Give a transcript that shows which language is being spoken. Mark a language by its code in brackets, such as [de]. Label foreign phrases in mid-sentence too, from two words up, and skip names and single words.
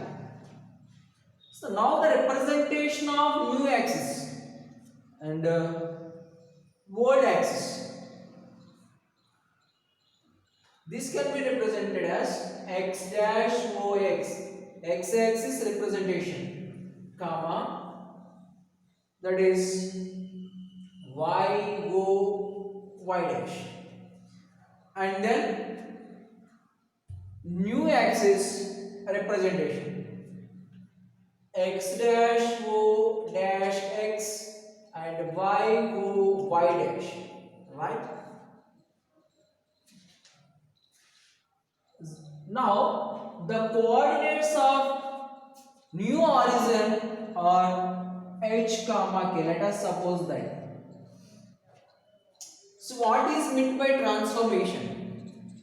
[en] So now the representation of new axis and old axis. This can be represented as x dash ox, x-axis representation, comma, that is y o y dash, and then new axis representation, x dash o dash x and y o y dash, right? Now the coordinates of new horizon are h comma k. Let us suppose that. So what is meant by transformation?